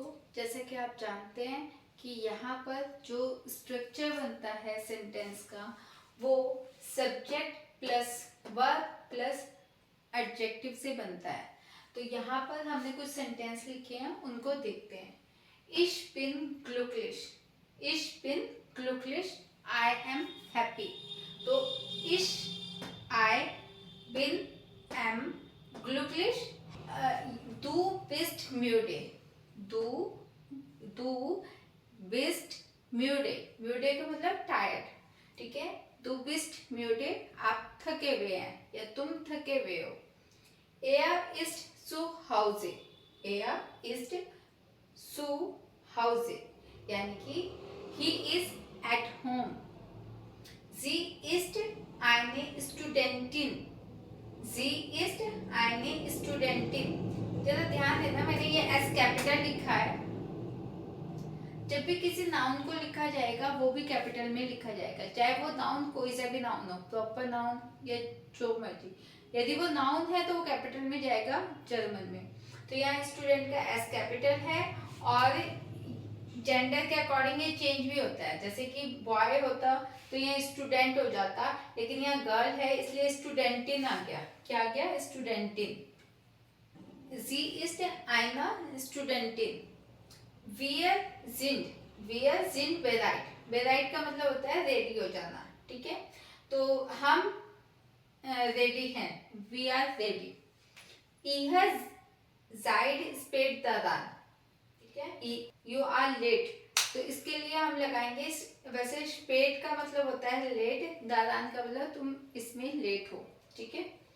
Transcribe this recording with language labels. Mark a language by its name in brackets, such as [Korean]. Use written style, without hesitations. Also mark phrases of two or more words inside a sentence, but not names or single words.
[Hindi] जैसे कि आप जानते हैं कि यहाँ पर जो स्ट्रक्चर बनता है सेंटेंस का, वो सब्जेक्ट प्लस वर्ब प्लस एडजेक्टिव से बनता है। तो यहाँ पर हमने कुछ सेंटेंस लिखे हैं, उनको देखते हैं। [German] Ich bin glücklich, ich bin glücklich, [English] I am happy। [German] तो ich, I, bin, am, glücklich, du bist müde, du bist müde, müde [Hindi] का मतलब टायर्ड, ठीक है। [German] du bist müde, [Hindi] आप थके हुए हैं या तुम थके हुए हो। [German] Er ist zu Hause, er ist zu Hause, [Hindi] यानी कि [English] he is at home। [German] Sie ist eine Studentin, sie ist eine Studentin। [Hindi] जरा ध्यान देना, मैंने ये [English] S capital [Hindi] लिखा है, जब भी किसी नाउन को लिखा जाएगा वो भी कैपिटल में लिखा जाएगा, चाहे वो नाउन कोई सा भी नाउन हो, [English] proper noun [Hindi] या जो मर्जी। यदि वो नाउन है तो वो कैपिटल में जाएगा जर्मन में। तो यहाँ स्टूडेंट का [English] S capital [Hindi] है, और जेंडर के अकॉर्डिंग ये चेंज भी होता है, जैसे कि बॉय होता तो यहाँ स्टूडेंट हो जाता, लेकिन यहाँ गर्ल है इसलिए स्टूडेंटिन आ गया। क्या आ गया, [German] स्टूडेंटिन। Sie ist eine Studentin। Wir sind bereit, bereit [Hindi] का मतलब होता है रेडी हो जाना, ठीक है। तो हम रेडी हैं, [English] we are ready. [German] ihr seid spät dran, [Hindi] ठीक है, [English] you are late, [Hindi] तो इसके लिए हम लगाएंगे, वैसे स्पेड का मतलब होता है लेट, दादान का मतलब तुम इसमें लेट हो, ठीक है।